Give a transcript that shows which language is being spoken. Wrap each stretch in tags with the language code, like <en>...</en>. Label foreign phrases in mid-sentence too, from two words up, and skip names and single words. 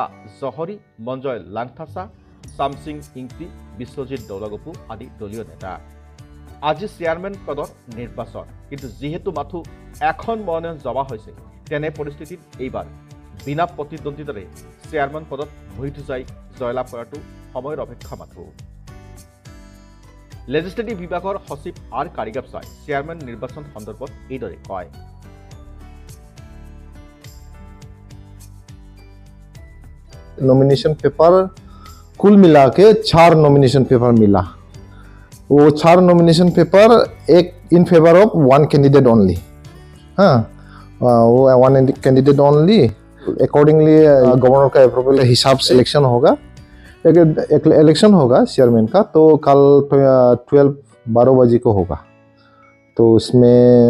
<as>জহৰী মঞ্জয় লাংথাছা চামসিং ইংতি বিশ্বজিৎ দৌলগপু আদি দলীয় নেতা আজি চেয়াৰমেন পদৰ নিৰ্বাচন কিন্তু যিহেতু মাথো এখন মনোনয়ন জমা হৈছে তেনে পৰিস্থিতিত এইবাৰ বিনা প্ৰতিদ্বন্দ্বিতাৰে চেয়াৰমেন পদত মোহিত হুজাই জয়লাভ কৰাটো সময়ৰ অপেক্ষা মাথো লেজিসলেটিভ বিভাগৰ সচিব আৰ কাৰিগাপছাই চেয়াৰমেন নিৰ্বাচন সন্দৰ্ভত এইদৰে কয়</as> <en>nomination paper</en> <hi>कुल मिला के 4</hi> <en>nomination paper</en> <hi>मिला वो 4</hi> <en>nomination paper</en> <hi>एक</hi> <en>in favour of 1 candidate only</en> <hi>हाँ वो</hi> <en>1 candidate only</en> <hi>अकॉर्डिंगली गवर्नर का अप्रूवल हिसाब सिलेक्शन होगा एक इलेक्शन होगा चेयरमैन का तो कल 12 बजे को होगा तो उसमें</hi>